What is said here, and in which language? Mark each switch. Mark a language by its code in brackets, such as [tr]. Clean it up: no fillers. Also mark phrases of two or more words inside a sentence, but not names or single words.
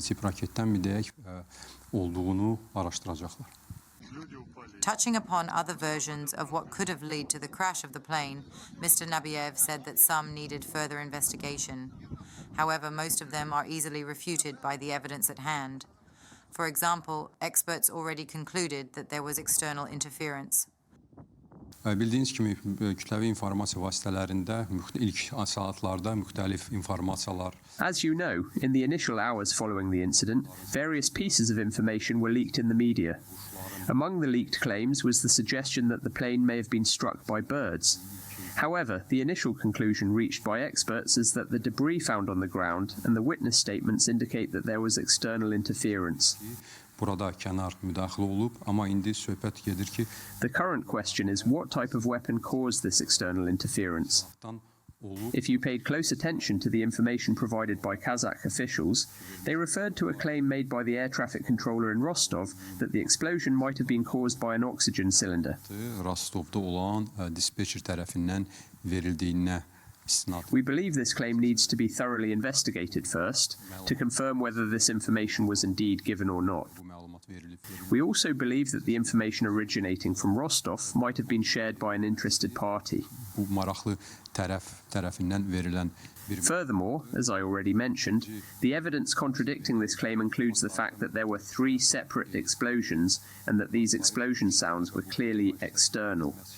[en] Touching upon other versions of what could have led to the crash of the plane, Mr. Nabiev said that some needed further investigation. However, most of them are easily refuted by the evidence at hand. For example, experts already concluded that there was external interference. [az] Bildiğiniz kimi kütləvi informasiya vasitələrində ilk saatlarda müxtəlif informasiyalar. [en] As you know, in the initial hours following the incident, various pieces of information were leaked in the media. Among the leaked claims was the suggestion that the plane may have been struck by birds. However, the initial conclusion reached by experts is that the debris found on the ground and the witness statements indicate that there was external interference. [az] Burada kənar müdaxilə olub, amma indi söhbət gedir ki, [en] the current question is what type of weapon caused this external interference. If you paid close attention to the information provided by Kazakh officials, they referred to a claim made by the air traffic controller in Rostov that the explosion might have been caused by an oxygen cylinder. [az] Rostovda olan dispatcher tərəfindən verildiyinə istinad. [en] We believe this claim needs to be thoroughly investigated first to confirm whether this information was indeed given or not. We also believe that the information originating from Rostov might have been shared by an interested party. Furthermore, as I already mentioned, the evidence contradicting this claim includes the fact that there were 3 separate explosions and that these explosion sounds were clearly external.